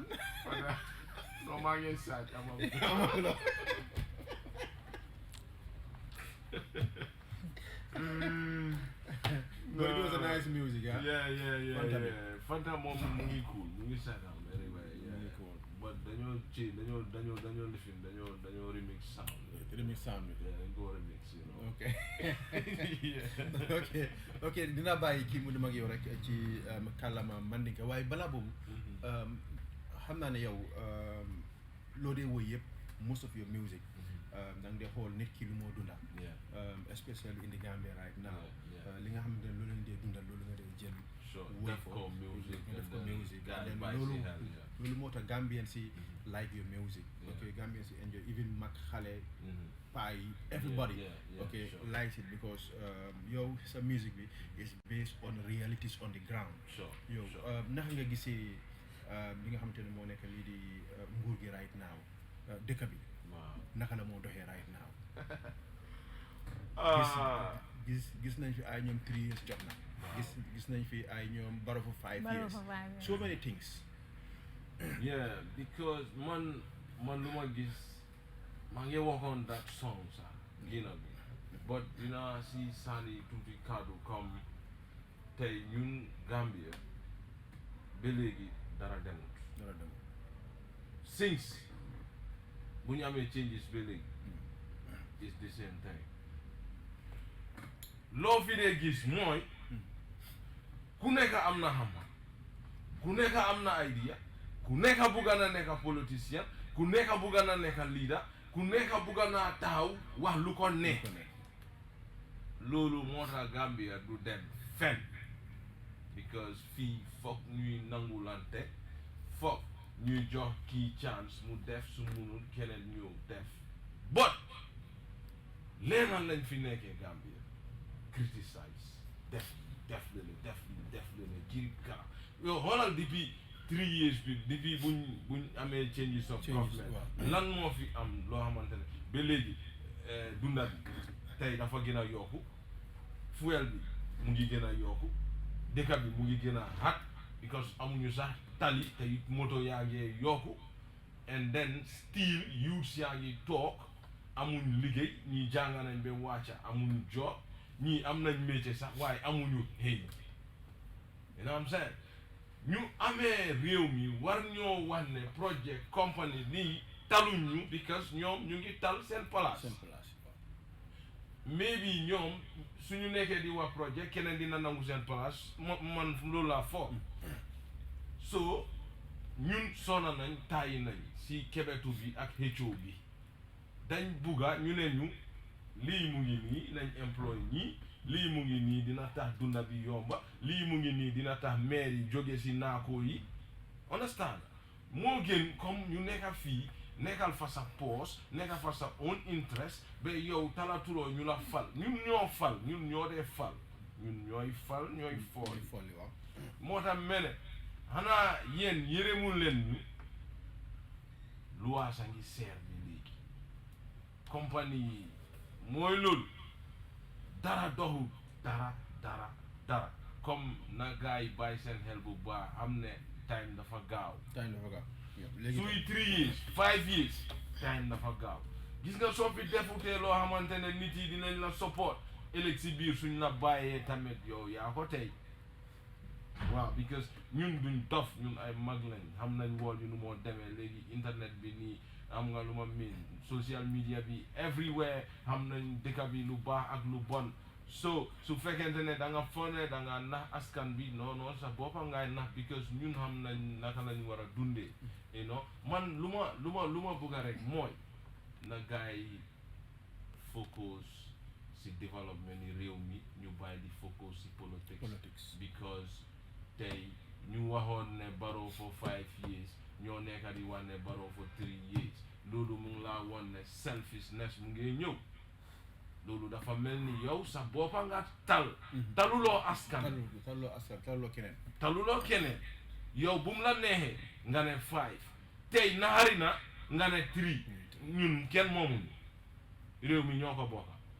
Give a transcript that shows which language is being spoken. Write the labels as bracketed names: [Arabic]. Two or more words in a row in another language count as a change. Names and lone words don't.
[Wolof] non maa ngi saaj [English] but it was a nice music [Wolof] yeah Fanta moom mu ngi cool mu ngi saaj [English] anyway cool but [Wolof] dañoo lifin dañoo remix sound bi dañ ko remix ok dina bàyyi kii mu dem ak yow rek ci kàllaama Mandinka waaye balaa boobu xam naa ne yow loo dee woy yëpp [English] most of your music [Wolof] da nga dee xool nit ki lu moo dunda [English] especially in the Gambia right now [Wolof] li nga xamante ne loolu lañ dee dundal loolu nga dee jël def ko music loolu moo tax Gambian si [English] like your music ok [Wolof] Gambian si [English] enjoy even [Wolof] mag xale pie [English] everybody likes it because [Wolof] yow sa music bi [English] is based on realities on the ground [Wolof] yow naka nga gisee li nga xamante ne moo nekk lii di nguur gi [English] right now [Wolof] dëkk bi naka la moo doxee [English] right now [Wolof] gis nañ fi ay ñoom 3 years jot na gis nañ fi ay ñoom Barrow [English] for 5 years so many things [Wolof] because man lu ma gis maa ngi waxoon [English] that song [Wolof] sax gina bi but dina si sànni tuuti kaddu comme tey ñun Gambia ba léegi dara demut since bu ñu amee changes ba léegi [English] it's the same thing [Wolof] loo fi dee gis mooy ku nekk am na xam-xam ku nekk am na idea ku nekk bugga na nekk politicien ku nekk bugga na nekk leader ku nekk bugga na taxaw wax lu ko ne loolu moo tax Gambia du dem fen because fii foog ñuy nangulante foog ñuy jox kii chance mu def su munul keneen ñëw def but leenal lañ fi nekkee Gambia criticize def leen jiri kara yow xoolal depuis 3 years bi depuis buñ amee [English] changes of [Wolof] government lan moo fi am loo xamante ne ba léegi dunda bi tey dafa gën a yokku fuel bi mu ngi gën a yokku dëkk bi mu ngi gën a xat because amuñu sax tali te moto yaa ngi yokku [English] and then still youths [Wolof] yaa ngi toog amuñ liggéey ñii jàng nañ ba wàcca amuñu job ñii am nañ métier sax waaye amuñu xëy [English] you know what I'm saying [Wolof] ñu amee réew mi war ñoo wax ne [English] project company [Wolof] nii taluñ ñu because ñoom ñu ngi tal seen place maybe ñoom suñu nekkee di wax project keneen dina nangu seen place man loolu laa foog so ñun sonna nañ tàyyi nañ si kebetu bi ak xëccoo bi dañ bugga ñu ne ñu lii mu ngi nii nañ employé ñii lii mu ngi nii dina tax dunda bi yomba lii mu ngi nii dina tax maire yi jóge si naakoo yi understand moo gën comme ñu nekka fii nekkal fa sa poos nekkal fa sa [English] own interest [Wolof] ba yow talatuloo ñu la fal ñun ñoo fal ñun ñoo dee fal ñun ñooy fal ñooy fool waaw moo tax mene xanaa yéen yërëmul leen ñu luwaasa ngi seer bi léegi compagnie yi mooy loolu dara doxul dara comme na gars yi bàyyi seen xel bu baax am ne time dafa gaaw suy 3 years 5 years time dafa gaaw gis nga soo fi defutee loo xamante ne nit yi dinañ la support ëllëg si biir suñ la bàyyee tamit yow yaa ko tey waaw because ñun duñ dof ñun ay mag lañ xam nañ wool yu nu moo demee léegi internet bi nii am nga lu ma miin [English] social media [Wolof] bi everywhere xam nañ dëkk bi lu baax ak lu bon so su fekkente ne da nga fone da nga nax askan bi non sa boppa ngay nax because ñun xam nañ naka lañ war a dundee [English] you know [Wolof] man lu ma bëgg rek mooy na gars yi focus si développement ni réew mi ñu bàyyi di focus si politics because tey ñu waxoon ne Barrow [English] for 5 years [Wolof] ñoo nekka di wax ne Barrow [English] for 3 years [Wolof] loolu mu ngi laa woon ne selfishness mu ngi ñëw loolu dafa mel ni yow sa boppa nga taluloo askan taluloo keneen yow bu mu la neexee nga ne 5 tey naxari na nga ne 3 ñun kenn moomuñu réew mi ñoo ko bokka